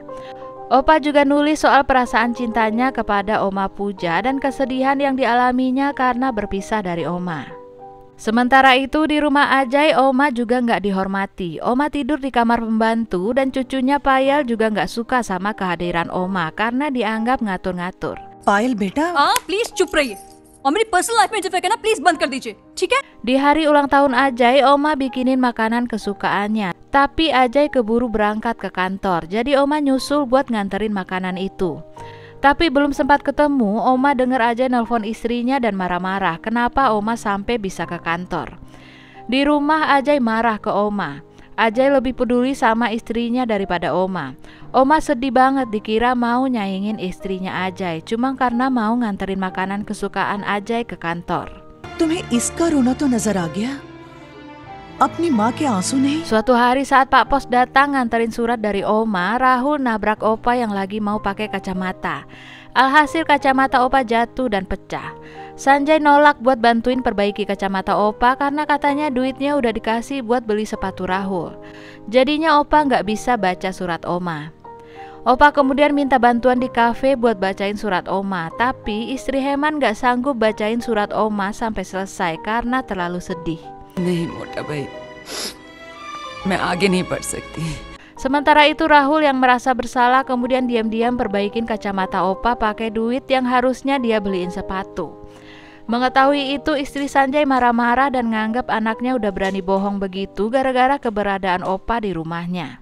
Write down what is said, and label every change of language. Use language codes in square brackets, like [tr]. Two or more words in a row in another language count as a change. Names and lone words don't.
[id] Opa juga nulis soal perasaan cintanya kepada Oma Puja dan kesedihan yang dialaminya karena berpisah dari Oma. Sementara itu di rumah Ajay, Oma juga nggak dihormati. Oma tidur di kamar pembantu dan cucunya Payal juga nggak suka sama kehadiran Oma karena dianggap ngatur-ngatur. [hi] पायल बेटा हाँ प्लीज चुप रहिए और मेरी [en] personal life [hi] में इंटरफेयर करना प्लीज बंद कर दीजिए, ठीक है? [id] Di hari ulang tahun Ajay, Oma bikinin makanan kesukaannya. Tapi Ajay keburu berangkat ke kantor, jadi Oma nyusul buat nganterin makanan itu. Tapi belum sempat ketemu, Oma dengar Ajay nelpon istrinya dan marah-marah kenapa Oma sampai bisa ke kantor. Di rumah Ajay marah ke Oma. Ajay lebih peduli sama istrinya daripada Oma. Oma sedih banget dikira mau nyaingin istrinya Ajay cuma karena mau nganterin makanan kesukaan Ajay ke kantor. [hi] तुम्हें इसका रोना तो नजर आ गया, अपनी माँ के आंसू नहीं। [id] Suatu hari saat Pak Pos datang nganterin surat dari Oma, Rahul nabrak Opa yang lagi mau pakai kacamata. Alhasil kacamata Opa jatuh dan pecah. Sanjay nolak buat bantuin perbaiki kacamata Opa karena katanya duitnya udah dikasih buat beli sepatu Rahul. Jadinya Opa nggak bisa baca surat Oma. Opa kemudian minta bantuan di kafe buat bacain surat Oma, tapi istri Heman nggak sanggup bacain surat Oma sampai selesai karena terlalu sedih. [hi] नहीं मोटा भाई, मैं आगे नहीं बढ़ सकती। [id] Sementara itu Rahul yang merasa bersalah kemudian diam-diam perbaikin kacamata Opa pakai duit yang harusnya dia beliin sepatu. Mengetahui itu istri Sanjay marah-marah dan nganggap anaknya udah berani bohong begitu gara-gara keberadaan Opa di rumahnya.